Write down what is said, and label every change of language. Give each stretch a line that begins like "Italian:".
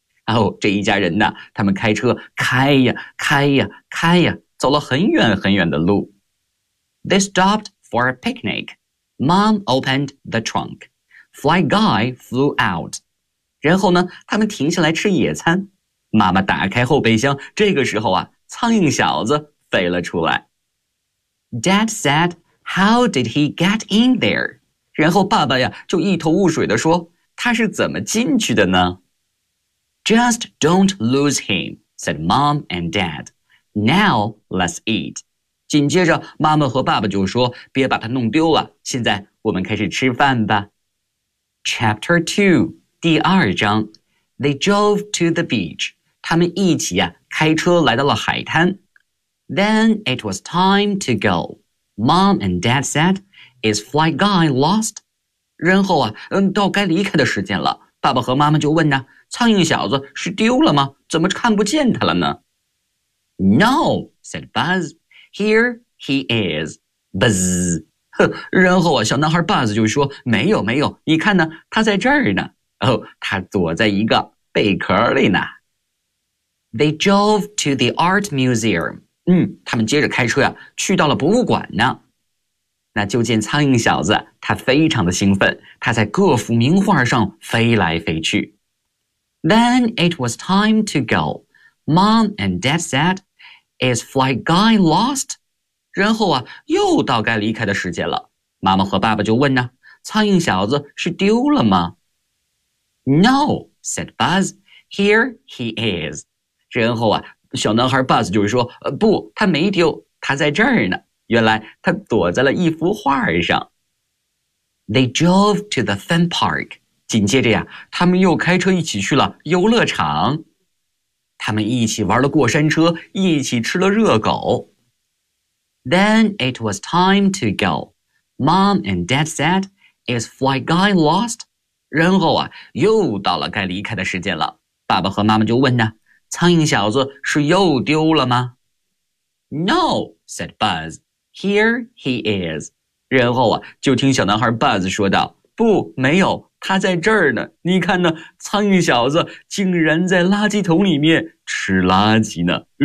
Chinese: 哦，这一家人呢，他们开车开呀开呀开呀，走了很远很远的路。
English: They stopped for a picnic. Mom opened the trunk. Fly guy flew out.
Chinese: 然后呢，他们停下来吃野餐。妈妈打开后备箱，这个时候啊，苍蝇小子飞了出来。
English: Dad said, how did he get in there?
Chinese: 然后爸爸呀，就一头雾水地说，他是怎么进去的呢？
English: Just don't lose him, said Mom and Dad. Now let's eat.
Chinese: 紧接着妈妈和爸爸就说，别把它弄丢了，现在我们开始吃饭吧。
English: Chapter 2,
Chinese: 第二章。
English: They drove to the beach.
Chinese: 他们一起啊，开车来到了海滩。
English: Then it was time to go. Mom and Dad said, is Fly Guy lost?
Chinese: 然后啊，到该离开的时间了。爸爸和妈妈就问呢，苍蝇小子是丢了吗？怎么看不见他了呢？
English: No, said Buzz. Here he is, Buzz.
Chinese: 然后啊，小男孩 Buzz 就说，没有没有，你看呢，他在这儿呢。哦，他躲在一个贝壳里呢。
English: They drove to the art museum.
Chinese: 他们接着开车呀，去到了博物馆呢。那就见苍蝇小子，他非常的兴奋，他在各幅名画上飞来飞去。
English: Then it was time to go. Mom and Dad said,Is Fly Guy lost?
Chinese: 然后啊，又到该离开的时间了。妈妈和爸爸就问呢，苍蝇小子是丢了吗？
English: No, said Buzz. Here he is.
Chinese: 然后啊，小男孩 Buzz 就说，不，他没丢，他在这儿呢。原来他躲在了一幅画上。
English: They drove to the fun park.
Chinese: 紧接着呀，他们又开车一起去了游乐场。他们一起玩了过山车，一起吃了热狗。
English: Then it was time to go. Mom and Dad said, is Fly Guy lost?
Chinese: 然后啊，又到了该离开的时间了。爸爸和妈妈就问呢，苍蝇小子是又丢了吗？
English: No, said Buzz. Here he is.
Chinese: 然后啊，就听小男孩 Buzz 说道，不，没有。他在这儿呢，你看呢，苍蝇小子竟然在垃圾桶里面吃垃圾呢。